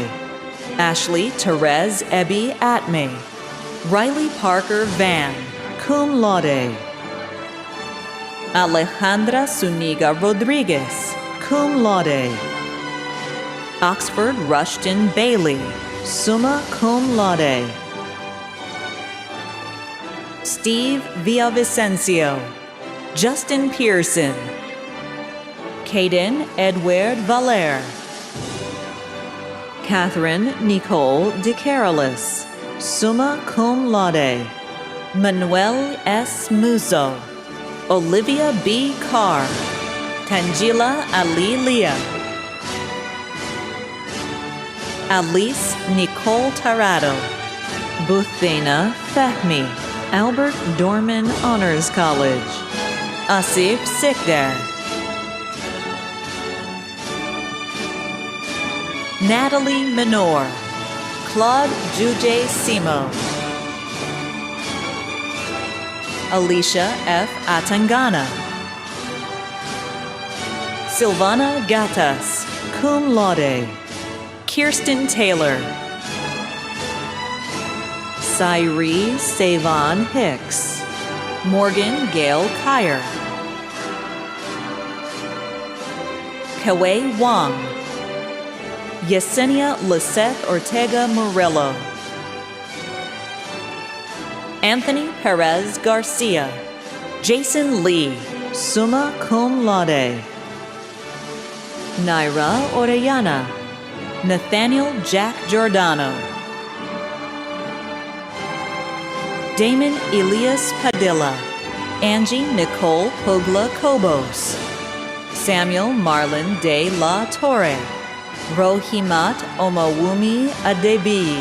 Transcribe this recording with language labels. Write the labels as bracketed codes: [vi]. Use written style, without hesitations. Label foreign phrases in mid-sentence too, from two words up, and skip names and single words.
[en] Ashley Therese Ebby Atme. Riley Parker Van, [la] cum laude. [en] Alejandra Zuniga Rodriguez, [la] cum laude. [en] Oxford Rushton Bailey, [la] summa cum laude. [en] Steve Villavicencio. Justin Pearson. Caden Edward Valer. Catherine Nicole DeCarolis, [la] summa cum laude. [en] Manuel S. Muzo. Olivia B. Carr. Tangila Ali Lia. Alice Nicole Tarado. Buthena Fehmi, Albert Dorman Honors College. Asif Sikder. Natalie Menor. Claude Juje Simo. Alicia F. Atangana. Silvana Gatas, [la] cum laude. [en] Kirsten Taylor. Cyree Savon Hicks. Morgan Gail Kyer. Kawei Wang. Yesenia Lisette Ortega Murillo. Anthony Perez Garcia. Jason Lee, [la] summa cum laude. [en] Naira Orellana. Nathaniel Jack Giordano. Damon Elias Padilla. Angie Nicole Pogla Cobos. Samuel Marlon de la Torre. Rohimat Omawumi Adebi.